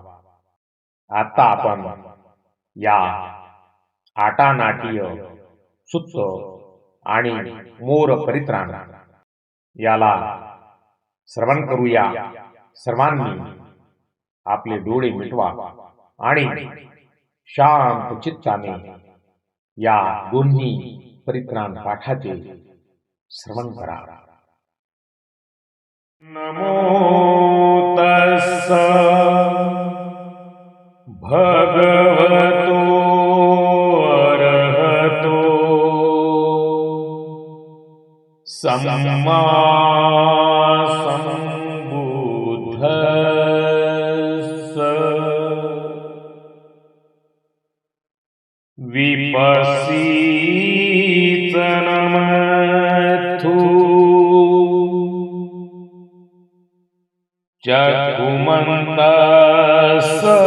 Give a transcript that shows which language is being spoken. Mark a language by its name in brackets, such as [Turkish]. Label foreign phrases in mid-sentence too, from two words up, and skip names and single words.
[Marathi] आता आपण या आटानाटीय सुत्त आणि मोर परित्राण याला श्रवण करूया. सर्वांनी आपले डोळे मिटवा आणि शांत चित्ताने या दोन्ही परित्राण पाठाचे श्रवण करा. [Pali] नमो तस्स भगवतो अरहतो सम्मा सम्बुद्धस्स विपस्सीतनमथु चकुमन्तस्स